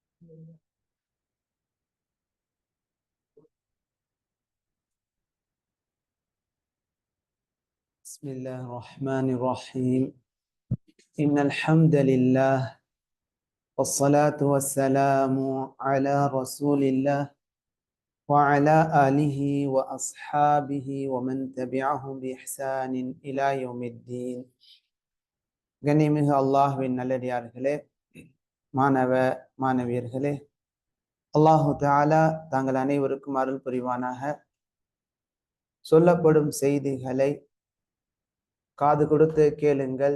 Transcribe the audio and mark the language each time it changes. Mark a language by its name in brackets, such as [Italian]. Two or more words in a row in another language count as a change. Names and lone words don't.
[Arabic] بسم الله الرحمن الرحيم إن الحمد لله والصلاة والسلام على رسول الله وعلى آله وأصحابه ومن تبعهم بإحسان إلى يوم الدين. [Tamil] கண்ணியமிகு அல்லாஹ்வின் நல்லடியார்களே, மாணவ மாணவியர்களே, [Arabic] الله تعالى [Tamil] தாங்கள் அனைவருக்கும் அருள் புரிவானாக. சொல்லப்படும் செய்திகளை காது கொடுத்து கேளுங்கள்.